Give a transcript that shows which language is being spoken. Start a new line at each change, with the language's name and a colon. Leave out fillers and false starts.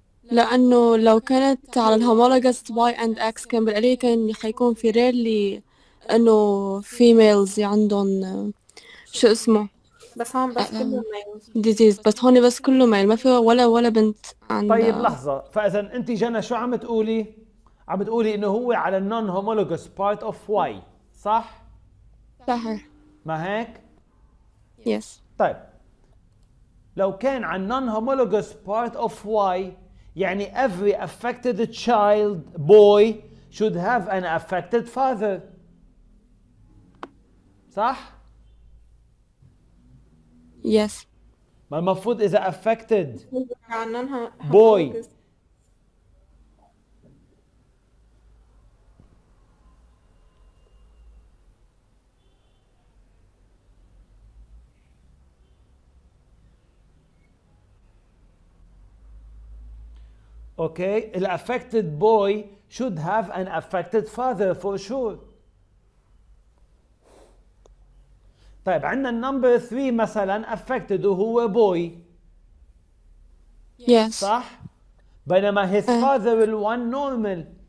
Arabic: لأنه لو كانت على الهومولوجous Y and X كان بالقليل كان حيكون في rarely إنه females عندهم شو اسمه بس هون بس كله males. disease، بس هون بس كله male، ما في ولا بنت عندها. طيب لحظة، فإذا أنت جنى شو عم تقولي؟ عم بتقولي إنه هو على النون
English: homologous part of Y،
Arabic: صح؟ صحيح. ما هيك؟
English: Yes.
Arabic: طيب لو كان على النون
English: homologous part of Y يعني every affected child boy should have an affected father،
Arabic: صح؟
English: Yes.
Arabic: ما المفروض إذا affected عنها
English: boy okay, the affected boy should have an affected father for sure.
Arabic: طيب عندنا النمبر 3 مثلا affected وهو boy،
English: Yes.
Arabic: صح؟ بينما
English: his father
Arabic: ال1 normal.